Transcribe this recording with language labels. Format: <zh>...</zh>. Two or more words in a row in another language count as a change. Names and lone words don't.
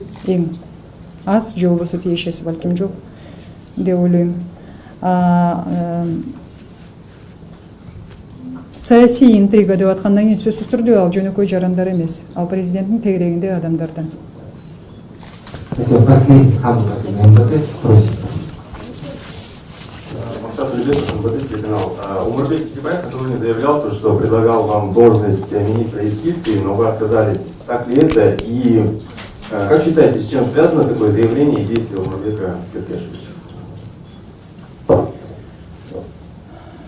<ky>Эң аз же болбосо тиешеси балким жок деп ойлойм. Саясий интрига деп аткандан кийин сөзсүз түрдө ал жөнөкөй жарандар эмес, ал президенттин тегерегинде адамдардан.</ky> <ru>Спасибо. Последний, самый последний МВД. Просим. Умурбек Текебаев, который заявлял, что предлагал вам должность министра юстиции, но вы отказались. Так ли это? И как считаете, с чем связано такое заявление и действие Умурбека Текебаева?</ru>